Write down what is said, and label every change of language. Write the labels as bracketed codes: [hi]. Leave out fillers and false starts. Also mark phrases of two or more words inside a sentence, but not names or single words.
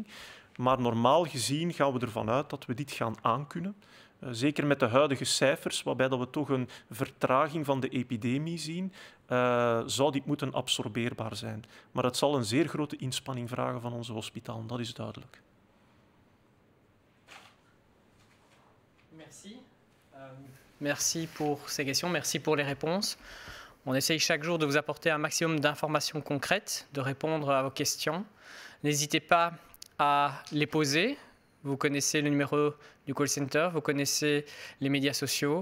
[nl] Maar normaal gezien gaan we ervan uit dat we dit gaan aankunnen. Zeker met de huidige cijfers, waarbij dat we toch een vertraging van de epidemie zien, zou dit moeten absorbeerbaar zijn. Maar het zal een zeer grote inspanning vragen van onze hospitalen, dat is duidelijk. [fr] Merci. Merci pour ces questions, merci pour les réponses. On essaye chaque jour de vous apporter un maximum d'informations concrètes, de répondre à vos questions. N'hésitez pas à les poser. Vous connaissez le numéro du [en] call center, [fr] vous connaissez les médias sociaux.